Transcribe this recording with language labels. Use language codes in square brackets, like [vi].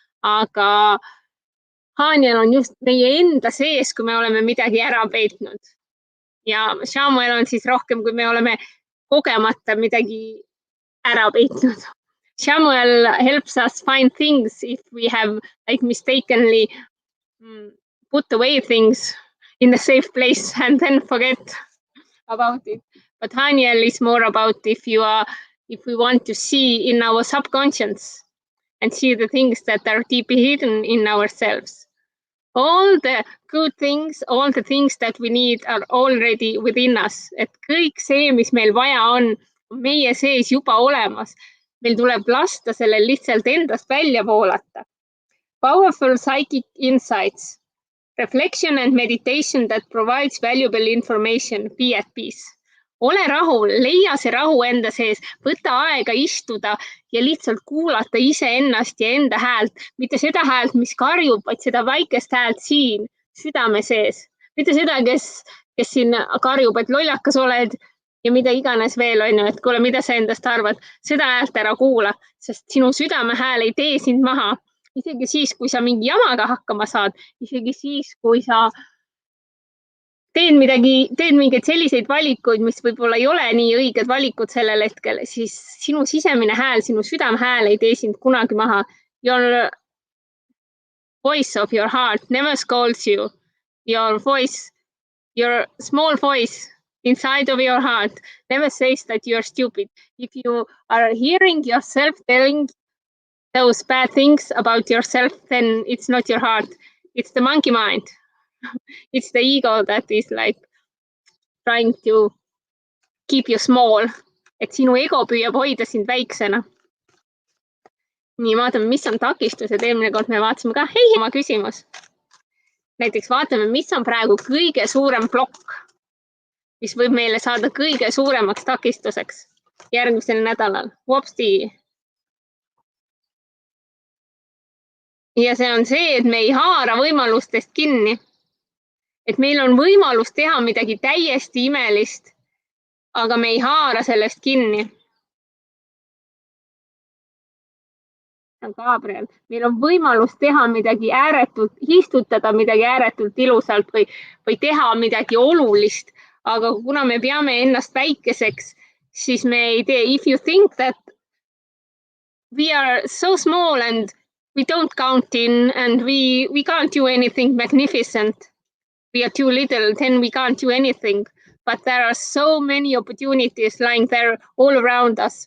[et] Aga Haniel on just meie enda sees, kui me oleme midagi ära peitnud. Ja Samuel on siis rohkem, kui me oleme kogemata midagi ära peitnud. [en] Samuel helps us find things if we have like mistakenly put away things in a safe place and then forget about it. But Haniel is more about if we want to see in our subconscious and see the things that are deeply hidden in ourselves. All the good things, all the things that we need are already within us. [et] Et kõik see, mis meil vaja on meie sees juba olemas. Meil tuleb lasta sellel lihtsalt endast välja voolata. [en] Powerful psychic insights. Reflection and meditation that provides valuable information. Be at peace. [et] Ole rahul, leia see rahu enda sees, võta aega istuda ja lihtsalt kuulata iseennast ja enda häält. Mitte seda häält, mis karjub, vaid seda väikest häält siin südame sees. Mitte seda, kes siin karjub, et lollakas oled ja mida iganes veel on ju, et kuule, mida sa endast arvad. Seda häält ära kuula, sest sinu südame hääl ei tee sind maha. Isegi siis, kui sa mingi jamaga hakkama saad, isegi siis, kui sa teed mingeid selliseid valikuid, mis võib-olla ei ole nii õiged valikud sellel hetkel, siis sinu sisemine hääl, sinu südame hääl ei tee sind kunagi maha. [en] Your voice of your heart never scolds you. Your voice, your small voice inside of your heart never says that you are stupid. If you are hearing yourself telling those bad things about yourself, then it's not your heart. It's the monkey mind. It's the ego that is like trying to keep you small. [et] Et sinu ego püüab hoida sind väiksena. Nii, vaatame, mis on takistused. Eelmine kord me vaatasime ka, oma küsimus. Näiteks vaatame, mis on praegu kõige suurem plokk, mis võib meile saada kõige suuremaks takistuseks järgmisel nädalal. Whoopsti. Ja see on see, et me ei haara võimalustest kinni. Et meil on võimalus teha midagi täiesti imelist, aga me ei haara sellest kinni. Gabriel, meil on võimalus teha midagi ääretult, istutada midagi ääretult ilusalt või teha midagi olulist, aga kuna me peame ennast väikeseks, siis me ei tee. [en] If you think that we are so small and we don't count in and we can't do anything magnificent, we are too little, then we can't do anything. But there are so many opportunities lying there all around us.